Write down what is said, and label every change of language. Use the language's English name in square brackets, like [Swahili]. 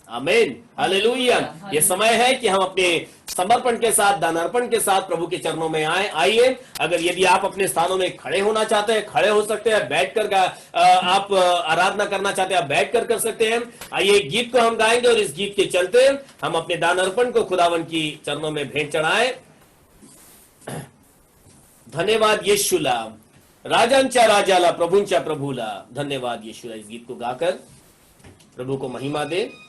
[Hindi] आमीन, हालेलुया। ये समय है कि हम अपने समर्पण के साथ, दानार्पण के साथ प्रभु के चरणों में आइए। अगर यदि आप अपने स्थानों में खड़े होना चाहते हैं, खड़े हो सकते हैं। बैठकर आप आराधना करना चाहते हैं, आप बैठकर कर सकते हैं। आइए, गीत को हम गाएंगे और इस गीत के चलते हम अपने दानार्पण को खुदावन की चरणों में भेंट चढ़ाएं। [Marathi] धन्यवाद यीशुला, राजांच्या राजाला, प्रभूंच्या प्रभूला। धन्यवाद यीशुला। [Hindi] इस गीत को गाकर प्रभु को महिमा दे।